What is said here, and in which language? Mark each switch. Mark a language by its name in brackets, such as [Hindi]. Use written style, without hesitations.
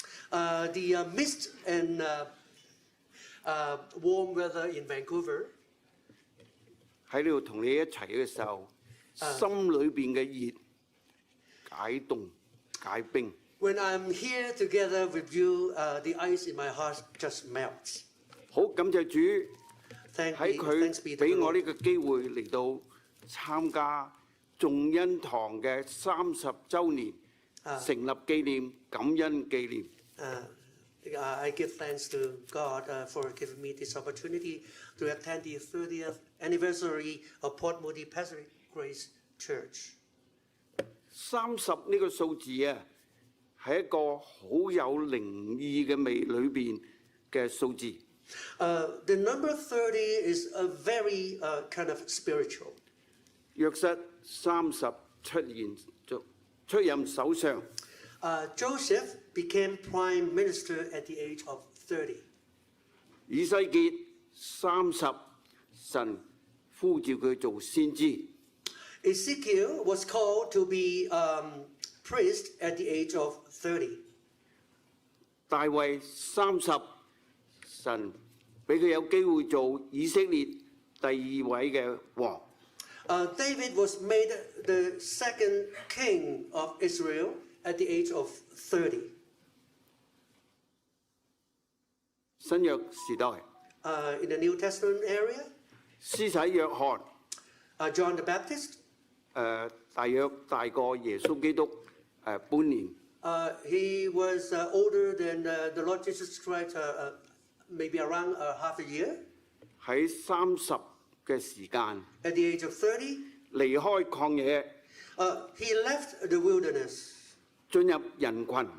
[English] the mist and warm weather in Vancouver. [Cantonese] 喺呢度同你一齊嘅時候，心裏邊嘅熱解凍解冰。 [English] When I'm here together with you, the ice in my heart just melts. [Cantonese] 好感謝主。 [English] Thanks [Cantonese] 喺 [English] be [Cantonese] 佢 [English] to the [Cantonese] 俾我呢 [English] Lord. [Cantonese] 個機會嚟到參加眾恩堂嘅30週年成立紀念感恩紀念。 [English] I give thanks to God for giving me this opportunity to attend the 30th anniversary of Port Moody Pacific Grace Church. [Cantonese] 30呢個數字啊，係一個好有靈意嘅味裏邊嘅數字。 [English] The number 30 is a very kind of spiritual. [Cantonese] 約瑟30出任首相， [English] Joseph became prime minister at the age of 30. [Cantonese] 以西結30，神呼召佢做先知。 [English] Ezekiel was called to be priest at the age of 30. [Cantonese] 大衛30，神俾佢有機會做以色列第2位嘅王。 [English] David was made the second king of Israel at the age of 30. [Cantonese] 新約時代， [English] In the New Testament area, [Cantonese] 施洗約翰 [English] John the Baptist, [Cantonese] 大約大過耶穌基督半年。 [English] he was older than the Lord Jesus Christ, maybe around half a year. [Cantonese] 喺30嘅時間 [English] At the age of 30, [Cantonese] 離開曠野， [English] he left the wilderness [Cantonese] 進入人群，